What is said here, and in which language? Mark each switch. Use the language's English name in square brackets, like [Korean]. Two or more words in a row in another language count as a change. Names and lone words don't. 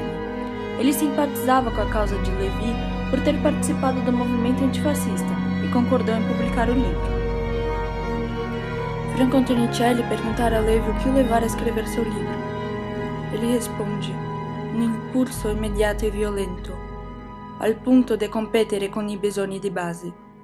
[Portuguese] Ele simpatizava com a causa de Levi por ter participado do movimento antifascista e concordou em publicar o livro. Franco Antonicelli perguntara a Levi o que o levara a escrever seu livro. Ele responde: [Italian] um impulso immediato e violento, al punto de competere con i bisogni di base.